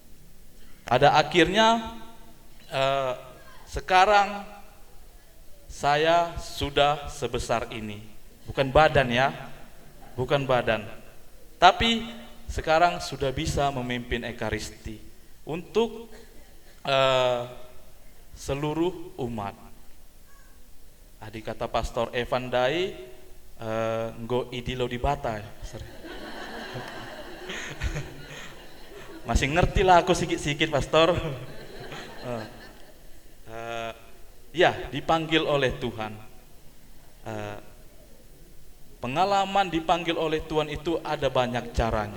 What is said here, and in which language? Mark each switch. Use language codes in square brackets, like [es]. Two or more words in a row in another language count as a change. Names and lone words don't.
[id] Pada akhirnya sekarang saya sudah sebesar ini, bukan badan ya, bukan badan, tapi sekarang sudah bisa memimpin ekaristi untuk seluruh umat. Adik kata [btx] Pastor Evan Dai, nggo idilo di bata. [id] Masih ngerti lah aku sikit-sikit, Pastor. Ya, dipanggil oleh Tuhan. Pengalaman dipanggil oleh Tuhan itu ada banyak caranya.